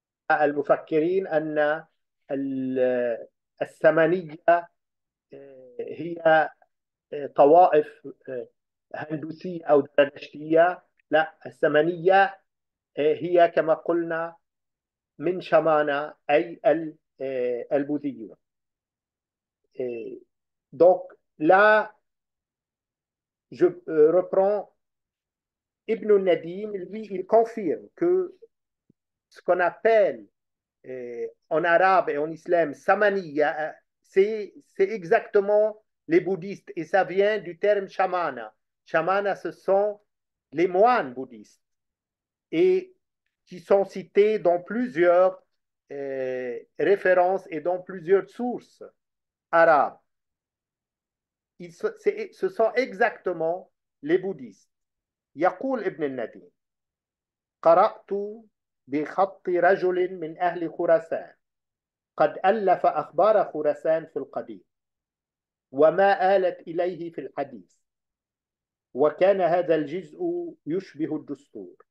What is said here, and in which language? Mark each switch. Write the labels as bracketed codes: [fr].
[ar] المفكرين أن السمنية هي طوائف هندوسية أو زرادشتية. لا، السمنية هي كما قلنا من شمانة أي البوذيون. [fr] Donc là, je reprends Ibn Nadim, lui, il confirme que ce qu'on appelle en arabe et en islam samaniya, c'est exactement les bouddhistes et ça vient du terme shamana. Shamana, ce sont les moines bouddhistes et qui sont cités dans plusieurs références et dans plusieurs sources arabes. Ce sont exactement les bouddhistes. [ar] يقول ابن النديم: قرأت بخط رجل من أهل خراسان قد ألف أخبار خراسان في القديم وما آلت إليه في الحديث، وكان هذا الجزء يشبه الدستور.